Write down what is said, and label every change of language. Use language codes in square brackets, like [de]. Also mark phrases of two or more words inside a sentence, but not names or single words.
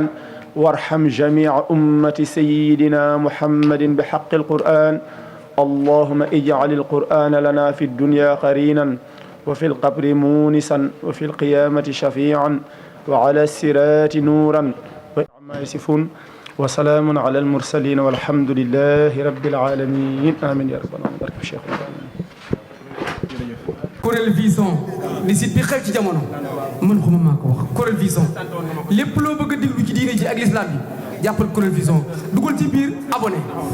[ar] وارحم جميع أمة سيدنا محمد بحق القرآن اللهم اجعل القرآن لنا في الدنيا قرينا وفي القبر مونسا وفي القيامة شفيعا وعلى الصراط نورا وما يصفون وسلام على المرسلين والحمد لله رب العالمين آمين يا رب العالمين barke Cheikh [wo] Kuréel Vision di site bi xew ci jamono mën xuma maa ko wax Kuréel Vision lépp loo bëgg a déglu ci diine ji ak l'islam bi jàppal Kuréel Vision dugal ci biir abonné